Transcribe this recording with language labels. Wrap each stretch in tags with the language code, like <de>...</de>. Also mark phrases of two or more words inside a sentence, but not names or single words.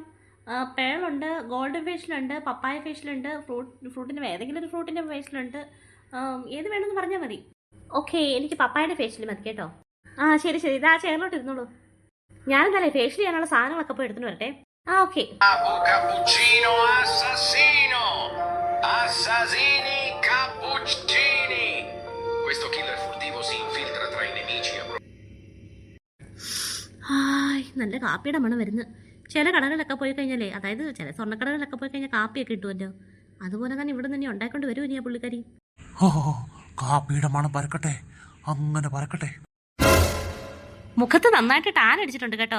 <ml>പേളുണ്ട്, ഗോൾഡൻ ഫേഷ്യലുണ്ട്, പപ്പായ ഫേഷ്യലുണ്ട്, ഫ്രൂട്ടിൻ്റെ ഏതെങ്കിലും ഒരു ഫ്രൂട്ടിൻ്റെ ഫേഷ്യലുണ്ട്. ഏത് വേണമെന്ന് പറഞ്ഞാൽ മതി. ഓക്കെ, എനിക്ക് പപ്പായയുടെ ഫേഷ്യൽ മതി കേട്ടോ. ആ ശരി ശരി, ഇതാ ചെയറിലോട്ട് ഇരുന്നോളൂ. ഞാനെന്തായാലും ഫേഷ്യൽ ചെയ്യാനുള്ള സാധനങ്ങളൊക്കെ പോയി എടുത്തിട്ട് വരട്ടെ. ആ ഓക്കെ.</ml> <it>Cappuccino assassino. Assassini cappuccini. Questo killer furtivo si infiltra tra i nemici.</it> <ml>ഹായ്, നല്ല കാപ്പിയുടെ മണം വരുന്നു. ചില കടകളിലൊക്കെ പോയി കഴിഞ്ഞാലേ, അതായത് ചില സ്വർണ്ണക്കടകളിലൊക്കെ പോയി കഴിഞ്ഞാൽ കാപ്പിയൊക്കെ കിട്ടുമല്ലോ. അതുപോലെ തന്നെ ഇവിടെ തന്നെ ഉണ്ടാക്കൊണ്ട് വരുമോ ഇനി ആ പുള്ളിക്കാരി. കാപ്പിയുടെ മണം പരക്കട്ടെ, അങ്ങനെ പരക്കട്ടെ. മുഖത്ത് നന്നായിട്ട് ടാൻ അടിച്ചിട്ടുണ്ട് കേട്ടോ.</ml>